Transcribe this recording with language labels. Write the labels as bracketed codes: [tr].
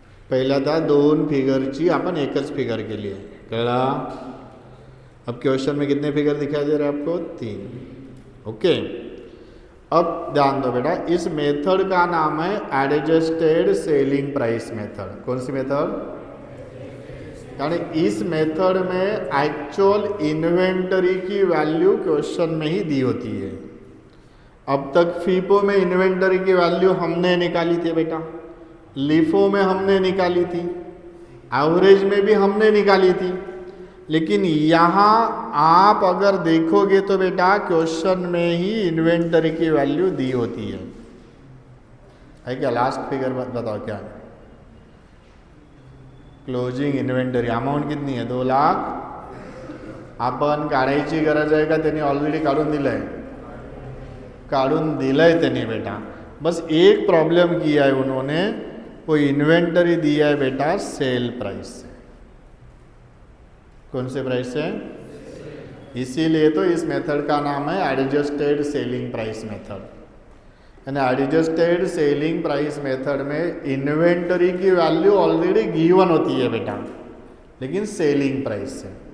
[mr] पहिल्या त्या 2 फिगरची आपण एकच फिगर केली आहे. कळला? [hi] अब क्वेश्चन में कितने फिगर दिखाई दे रहे हैं आपको? 3. ओके, अब ध्यान दो बेटा, इस मेथड का नाम है एडजस्टेड सेलिंग प्राइस मेथड. कौन सी मेथड? यानी इस मेथड में एक्चुअल इन्वेंटरी की वैल्यू क्वेश्चन में ही दी होती है. अब तक फीपो में इन्वेंटरी की वैल्यू हमने निकाली थी बेटा, लिफो में हमने निकाली थी, एवरेज में भी हमने निकाली थी. लेकिन यहाँ आप अगर देखोगे तो बेटा क्वेश्चन में ही इन्वेंटरी की वैल्यू दी होती है क्या? लास्ट फिगर बताओ क्या? [mr] क्लोजिंग इन्व्हेंटरी अमाऊंट कितनी आहे? 2 लाख. आपण काढायची गरज आहे का? त्यांनी ऑलरेडी काढून दिलंय. काढून दिलंय त्यांनी बेटा. [hi] बस एक प्रॉब्लम किया है उन्होंने, वो इन्वेंटरी दिया है बेटा सेल प्राइस से. कौन से प्राइस से? इसीलिए तो इस मेथड का नाम है एडजस्टेड सेलिंग प्राइस मेथड. यानी एडजस्टेड सेलिंग प्राइस मेथड में इन्वेंटरी की वैल्यू ऑलरेडी गिवन होती है बेटा, लेकिन सेलिंग प्राइस से.